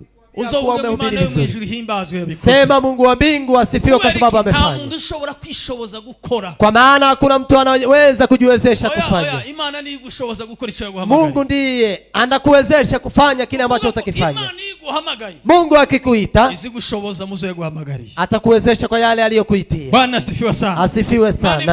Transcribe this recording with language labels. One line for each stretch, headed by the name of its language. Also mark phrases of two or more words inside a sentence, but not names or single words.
Kinyarwanda: uzovuga ngo Imana yo mu ijuru himbazwe yabikoze.
Swahili: Sema Mungu wa mbingu asifiwe kwa sababu amefanya.
Kinyarwanda: Nta muntu ushobora kwishoboza gukora.
Swahili: Kwa maana hakuna mtu anaweza kujiwezesha kufanya.
Kinyarwanda: Imana ni igushoboza gukora icyo yaguhamagaye.
Swahili: Mungu ndiye anakuwezesha kufanya kile ambacho utakifanya.
Kinyarwanda: Imana iguhamagaye.
Swahili: Mungu akikuita
Kinyarwanda: izigushoboza muzo yaguhamagariye.
Swahili: Atakuwezesha kwa yale aliyokuitia. Bwana asifiwe sana. Asifiwe sana.